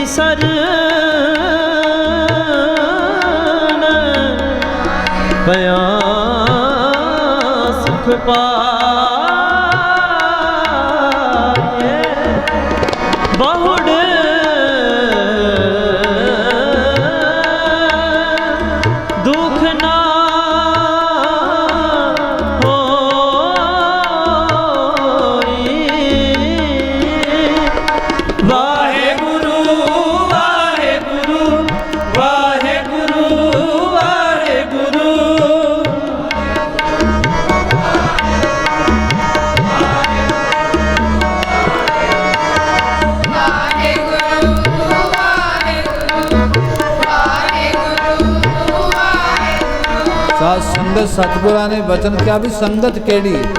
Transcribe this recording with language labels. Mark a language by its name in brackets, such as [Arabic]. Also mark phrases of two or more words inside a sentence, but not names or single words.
[Punjabi] सरन पया सुख पाए बहुड़ दुख ना होई। ਵਾਹਿਗੁਰੂ ਵਾਹਿਗੁਰੂ ਵਾਹਿਗੁਰੂ ਵਾਹਿਗੁਰੂ ਸਾਧ ਸੰਗਤ ਸਤਿਗੁਰਾਂ ਨੇ ਬਚਨ ਕਿਹਾ ਵੀ ਸੰਗਤ ਕਿਹੜੀ